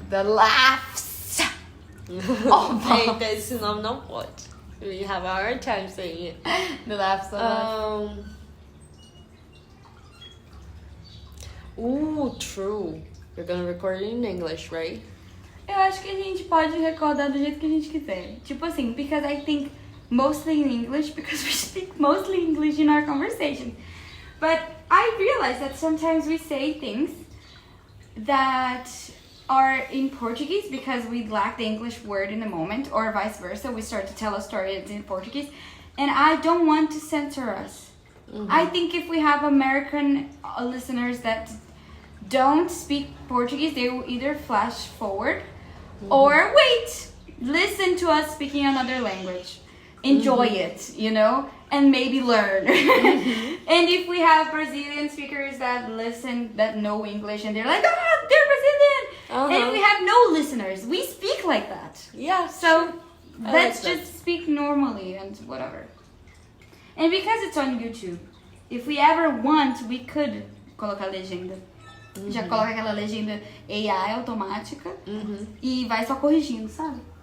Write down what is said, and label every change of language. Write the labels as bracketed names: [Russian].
[English] The laughs. [Portuguese] Hey, esse nome não pode. [English] We have a hard time saying it. The laughs of True. You're gonna record it in English, right? [Portuguese] Eu acho que a gente pode recordar do jeito que a gente quiser. Tipo assim, [English] because I think mostly in English, because we speak mostly English in our conversation. But I realize that sometimes we say things that are in Portuguese because we lack the English word in the moment, or vice versa. We start to tell a story that's in Portuguese, and I don't want to censor us. I think if we have American listeners that don't speak Portuguese, they will either flash forward or wait, listen to us speaking another language, enjoy it, you know, and maybe learn. And if we have Brazilian speakers that listen, that know English, and they're like, oh, they're Brazilian. And if we have no listeners, we speak like that. Yeah. So let's like just speak normally and whatever. And because it's on YouTube, if we ever want, we could [Portuguese] colocar legenda. Já coloca aquela legenda AI automática e vai só corrigindo, sabe?